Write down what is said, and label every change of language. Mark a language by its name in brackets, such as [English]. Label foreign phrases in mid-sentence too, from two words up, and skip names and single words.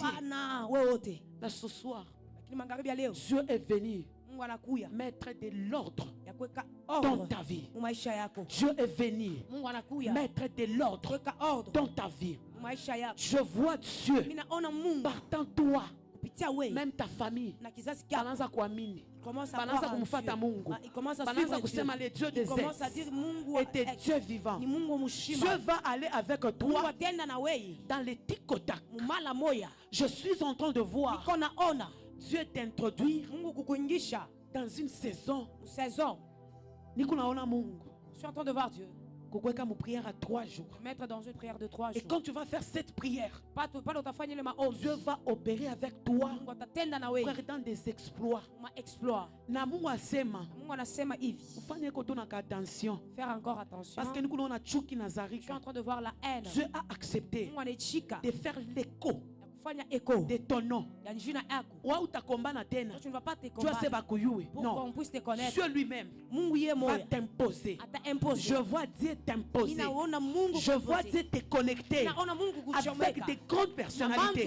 [French] Mais ce soir, Dieu est venu mettre de l'ordre dans ta vie. Dieu est venu mettre de l'ordre dans ta vie. Je vois Dieu partant toi, même ta famille, [Swahili] banaanza kuamini, banaanza kumfuata Mungu, banaanza kusema [French] le Dieu des aides était Dieu vivant. Dieu va aller avec toi dans les tic-tac. Je suis en train de voir Dieu t'introduire dans une saison. Je suis en train de voir Dieu prière à 3 jours. Mettre dans une prière de 3 jours. Et quand tu vas faire cette prière, Dieu va opérer avec toi dans des exploits. [Swahili] Na Mungu asema attention. [French] Faire encore attention. Parce que nous on [Swahili] chuki na [French] je suis en train de voir la haine. Dieu a accepté de faire l'écho de ton nom. Tu ne vas pas te combattre pour qu'on puisse te connaître. Dieu lui-même va t'imposer. Je vois Dieu t'imposer. Je vois Dieu te connecter avec des grandes personnalités.